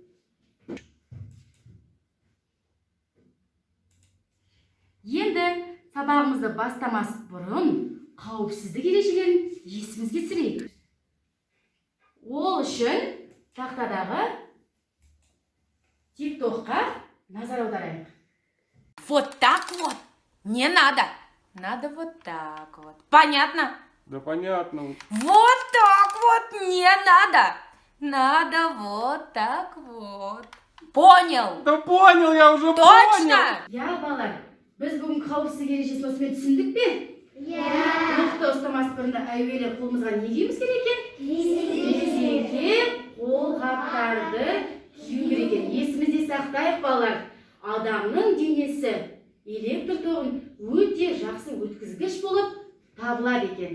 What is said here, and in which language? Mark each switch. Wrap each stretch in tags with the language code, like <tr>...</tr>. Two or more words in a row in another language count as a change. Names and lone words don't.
<kk>Енді сабағымызды бастамас бұрын қауіпсіздік ережелерін есімізге түсірейік. Ол үшін тақтадағы тиктокқа назар аударайық.</kk> <ru>Вот так вот не надо. Надо вот так вот. Понятно? Да понятно. Вот так вот не надо. Надо вот так вот. Понял? Да понял, я уже Точно? Я,</ru> <kk>балалар, біз бүгін қауіпсіздік ережесін осымен түсіндік пе? Оқты ұстамас бұрын әуелі қолымызға не киюіміз керек екен? Резеңке қолғаптарды кию керек екен. Есімізде сақтайық, балалар. Адамның денесі электр тоғын өте жақсы өткізгіш болып табылады екен.</kk>